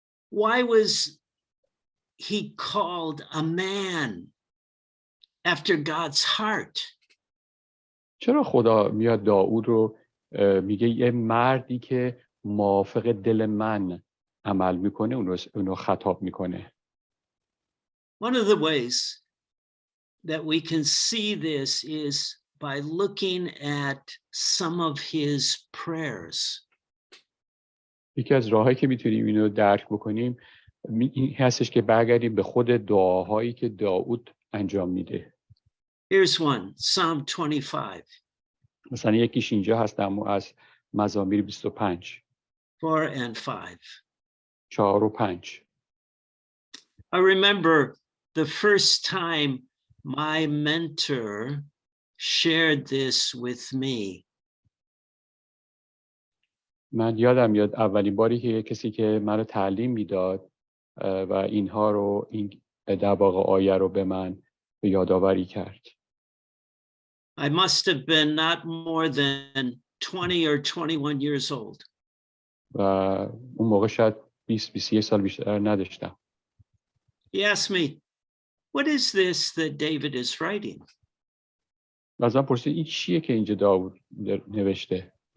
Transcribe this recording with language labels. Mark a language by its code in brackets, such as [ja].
[en] Why was he called a man after God's heart? [fa] چرا خدا میاد داود رو میگه یه مردی که موافق دل من عمل میکنه اونو خطاب میکنه؟ [en] One of the ways that we can see this is by looking at some of his prayers. [fa] یکی از راهایی که میتونیم اینو درک بکنیم این هستش که برگردیم به خود دعاهایی که داود انجام میده. [en] Here's one, Psalm 25. [fa] مثلا یکیش اینجا هست از مزامیر 25. [en] 4 and 5. [fa] 4 و 5. [en] I remember the first time my mentor shared this with me. [fa] من یادم میاد اولین باری که کسی که منو تعلیم میداد و اینها رو این در واقع آیه رو به من به یادآوری کرد. [en] I must have been not more than 20 or 21 years old. [fa] و اون موقع شاید 20-21 سال بیشتر نداشتم. [en] He asked me, what is this that David is writing? [fa] و از من پرسید این چیه که اینجا داود نوشته؟